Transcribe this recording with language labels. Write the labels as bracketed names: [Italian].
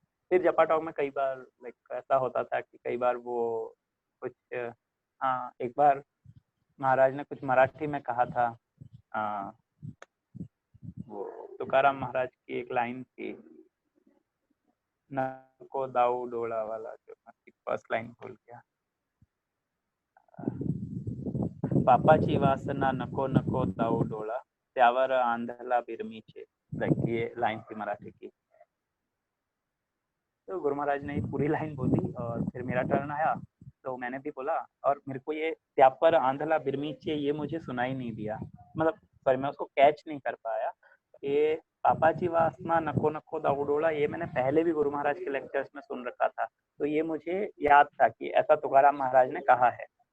[Hindi] फिर जपा टॉक में कई बार लाइक ऐसा होता था कि कई बार वो कुछ हाँ एक बार महाराज ने कुछ मराठी में कहा था। वो तुकाराम महाराज की एक लाइन थी, [Marathi] नको दाऊ डोळा [Hindi] वाला, जो फर्स्ट लाइन भूल गया। [Marathi] पापाची वासना नको नको दाऊ डोळा, त्यावर आंधळा बिरमीचे। [Hindi] लाइक ये लाइन थी मराठी की। तो गुरु महाराज ने पूरी लाइन बोली और फिर मेरा टर्न आया तो मैंने भी बोला और मेरे को ये [Marathi] त्यापर आंधला बिरमीचे [Hindi] ये मुझे सुनाई नहीं दिया, मतलब सॉरी मैं उसको कैच नहीं कर पाया। ये [Marathi] पापाची वासना नको नको दाऊ डोळा [Hindi] ये मैंने पहले भी गुरु महाराज के लेक्चर्स में सुन रखा था, तो ये मुझे याद था कि ऐसा तुकाराम महाराज ने कहा है।